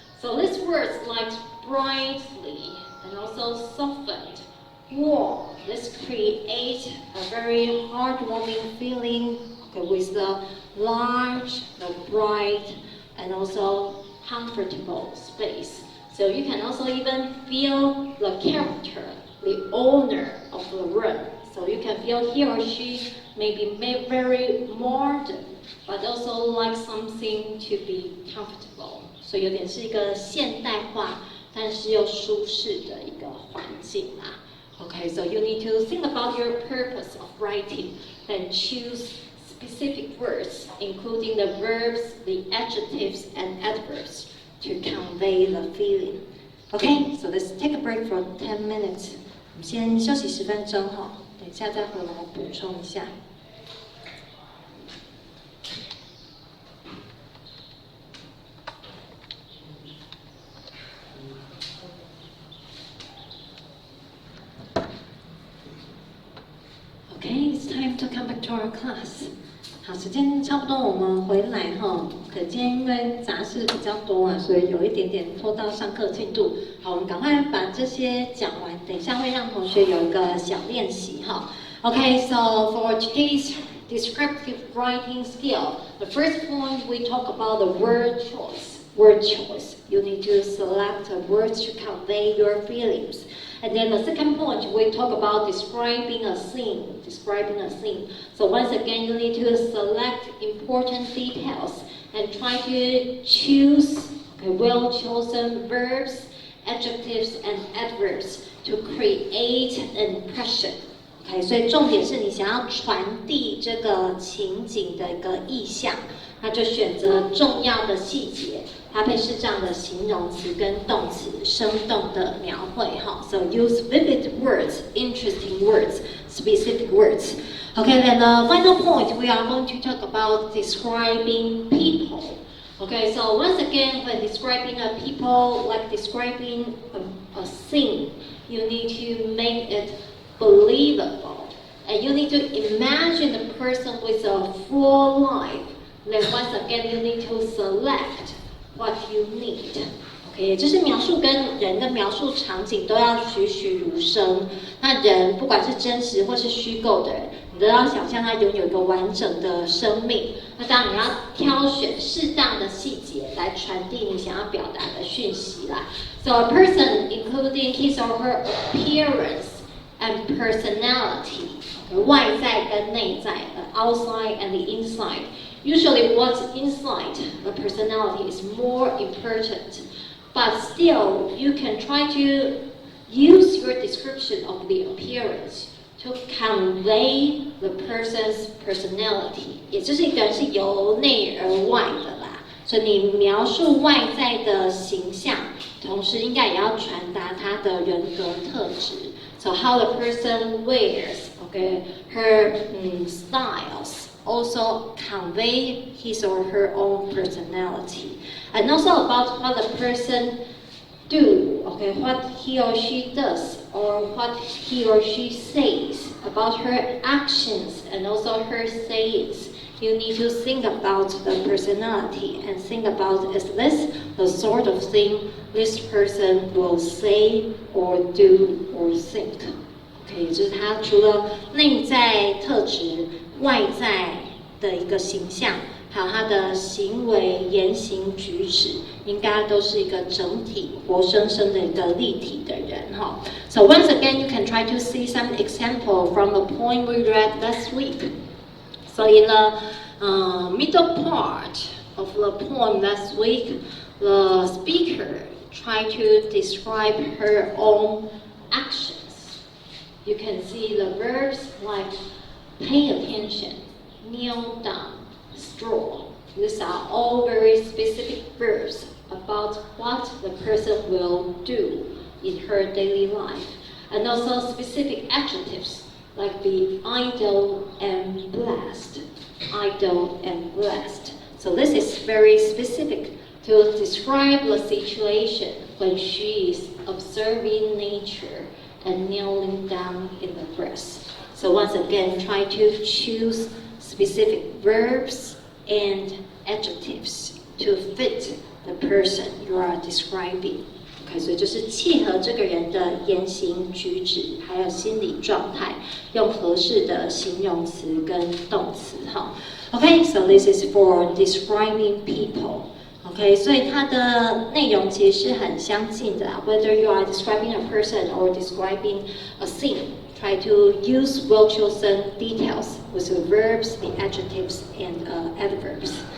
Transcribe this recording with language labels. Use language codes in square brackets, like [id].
[en] So these words like brightly and also softened, warm, this create a very heartwarming feeling, okay, with the large, the bright, and also comfortable space. So you can also even feel the character, the owner of the room. So you can feel he or she may be very modern, but also like something to be comfortable. [zh] 所以有点是一个现代化，但是又舒适的一个环境啦。 [en] Okay, so you need to think about your purpose of writing and choose specific words, including the verbs, the adjectives, and adverbs to convey the feeling. Okay, so let's take a break for 10 minutes. [zh] 我们先休息10分钟哈，等一下再回来补充一下。 [en] Okay, it's time to come back to our class. [zh] 好，时间差不多，我们回来哈。可今天因为杂事比较多啊，所以有一点点拖到上课进度。好，我们赶快把这些讲完，等一下会让同学有一个小练习哈。 [en] Okay, so for today's descriptive writing skill, the first point we talk about the word choice. Word choice. You need to select words to convey your feelings. And then the second point, we talk about describing a scene. Describing a scene. So once again, you need to select important details and try to choose well-chosen verbs, adjectives, and adverbs to create an impression. [zh] Okay, 所以重点是你想要传递这个情景的一个意象，那就选择重要的细节，搭配适当的形容词跟动词，生动的描绘哈。 [en] So use vivid words, interesting words, specific words. Okay, then the final point we are going to talk about describing people. Okay, so once again, when describing a people, like describing a scene, you need to make it believable. And you need to imagine the person with a full life. Then once again, you need to select what you need. [zh] OK， 也就是描述跟人的描述场景都要栩栩如生。那人不管是真实或是虚构的人，你都要想象他拥有一个完整的生命。那当然你要挑选适当的细节来传递你想要表达的讯息啦。 [en] So a person, including his or her appearance and personality， [zh] 外在跟内在， [en] the outside and the inside. Usually, what's inside the personality is more important. But still, you can try to use your description of the appearance to convey the person's personality. [zh] 也就是一个人是由内而外的啦，所以你描述外在的形象，同时应该也要传达他的人格特质。 [en] So how the person wears, okay, her styles also convey his or her own personality. And also about what the person do, okay, what he or she does, or what he or she says, about her actions and also her sayings. You need to think about the personality and think about, is this the sort of thing this person will say or do or think? [zh] Okay, 就是他除了内在特质、外在的一个形象，还有他的行为、言行举止，应该都是一个整体、活生生的一个立体的人哈。 [en] So once again, you can try to see some example from the poem we read last week. So in the middle part of the poem last week, the speaker tried to describe her own actions. You can see the verbs like pay attention, kneel down, stroll. These are all very specific verbs about what the person will do in her daily life. And also specific adjectives like be idle and blessed. Idle and blessed. So this is very specific to describe the situation when she is observing nature and kneeling down in the grass. So once again, try to choose specific verbs and adjectives to fit the person you are describing. [zh] Okay, 所以就是契合这个人的言行举止，还有心理状态，用合适的形容词跟动词哈。 [en] Okay, so this is for describing people. [zh] Okay, 所以它的内容其实是很相近的啦。 [en] Whether you are describing a person or describing a scene, try to use well-chosen details with the verbs, the adjectives, and adverbs.